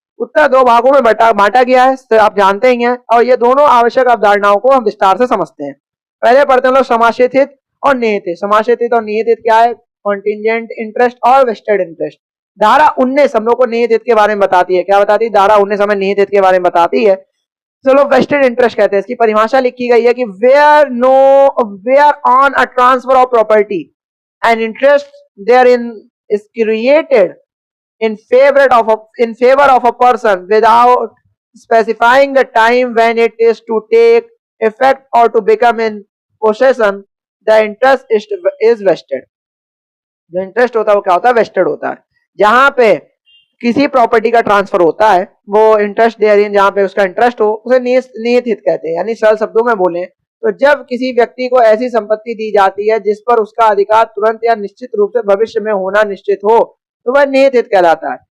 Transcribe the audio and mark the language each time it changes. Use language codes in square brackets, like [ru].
[hi] उत्तर 2 भागों में बांटा गया है, तो आप जानते ही हैं। और ये दोनों आवश्यक अवधारणाओं को हम विस्तार से समझते हैं। पहले पढ़ते हैं लोग समाश्रित हित और निहित हित। समाश्रित हित और निहित हित क्या है, कॉन्टिजेंट इंटरेस्ट और वेस्टेड इंटरेस्ट। धारा 19 हम लोग को निहित हित के बारे में बताती है। क्या बताती है? धारा 19 हमें निहित हित के बारे में बताती है। चलो वेस्टेड इंटरेस्ट कहते हैं। इसकी परिभाषा लिखी गई है कि [en] Where on a transfer of property and interest therein is created in favor of a person without specifying the time when it is to take effect or to become in possession, the interest is vested. [hi] जो interest होता है वो क्या होता है, wasted होता है। जहां पे किसी प्रॉपर्टी का ट्रांसफर होता है, वो इंटरेस्ट देयरिन जहां पे उसका इंटरेस्ट हो, उसे निहित हित कहते हैं। यानी सरल शब्दों में बोलें तो जब किसी व्यक्ति को ऐसी संपत्ति दी जाती है जिस पर उसका अधिकार तुरंत या निश्चित रूप से भविष्य में होना निश्चित हो, तो वह निहित हित कहलाता है।